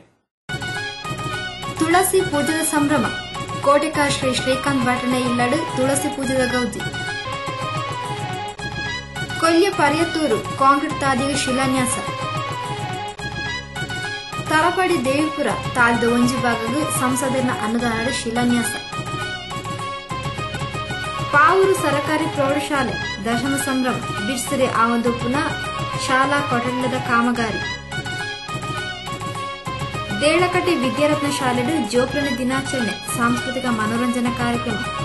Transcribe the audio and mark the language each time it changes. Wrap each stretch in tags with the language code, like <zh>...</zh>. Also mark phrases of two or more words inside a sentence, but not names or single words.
<tcy>ತುಳಸಿ ಪೂಜೆದ ಸಂಭ್ರಮ. ಕೋಟೆಕಾರ್ ಶ್ರೀ ಶ್ರೀಕಾಂತ್ ಭಟನ ಇಲ್ಲಡು ತುಳಸಿ ಪೂಜೆದ ಗೌಜಿ. ಕೊಲ್ಯ ಪರ್ಯತ್ತೂರು ಕಾಂಕ್ರೀಟ್ ತಾದಿಗೆ ಶಿಲಾನ್ಯಾಸ. ತಲಪಡಿ ದೇವಿಪುರ ತಾಳ್ದ ಒಂಜಿ ಭಾಗಗೂ ಸಂಸದನ ಅನುದಾನ ಶಿಲಾನ್ಯಾಸ. ಪಾವೂರು ಸರಕಾರಿ ಪ್ರೌಢಶಾಲೆ ದಶಮ ಸಂಭ್ರಮ. ಬಿಡ್ಸಿರೆ ಆ ಒಂದು ಪುನಃ ಶಾಲಾ ಕೊಠಡಿಲದ ಕಾಮಗಾರಿ. ದೇಳಕಟ್ಟಿ ವಿದ್ಯಾರತ್ನ ಶಾಲೆಡು ಜೋಪ್ರನ ದಿನಾಚರಣೆ ಸಾಂಸ್ಕೃತಿಕ ಮನೋರಂಜನಾ ಕಾರ್ಯಕ್ರಮ.</tcy>